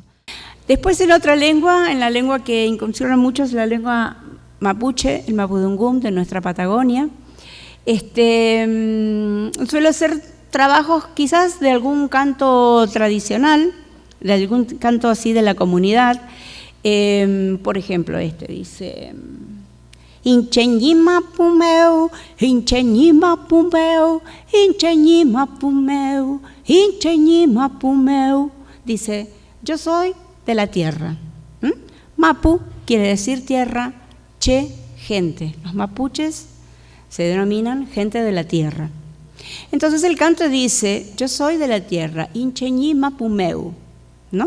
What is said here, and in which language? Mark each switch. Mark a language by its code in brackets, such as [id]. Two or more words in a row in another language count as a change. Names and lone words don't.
[es] Después en otra lengua, en la lengua que incursiona mucho es la lengua mapuche, el mapudungún de nuestra Patagonia. Suelo hacer trabajos quizás de algún canto tradicional, de algún canto así de la comunidad. Por ejemplo, dice: [arn] Incheñima pumeu, incheñima pumeu, incheñima pumeu, incheñima pumeu. [es] Dice: yo soy de la tierra. Mapu quiere decir tierra, che, gente. Los mapuches se denominan gente de la tierra. Entonces el canto dice: yo soy de la tierra, [arn] incheñima pumeu, [es] ¿no?